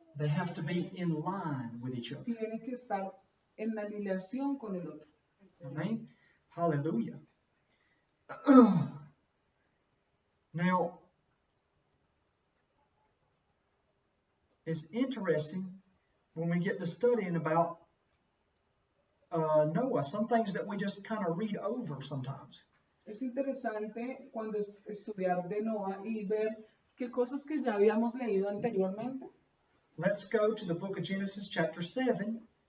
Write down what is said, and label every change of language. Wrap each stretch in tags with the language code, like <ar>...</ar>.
<en>They have to be in line with each other.</en> <es>Tiene que estar en alineación con el otro.</es> <en>Amen. Hallelujah. Now, it's interesting when we get to studying about Noah, some things that we just kind of read over sometimes.</en> <es>Es interesante cuando estudiar de Noah y ver qué cosas que ya habíamos leído anteriormente.</es> <en>Let's go to the book of Genesis chapter 7.</en>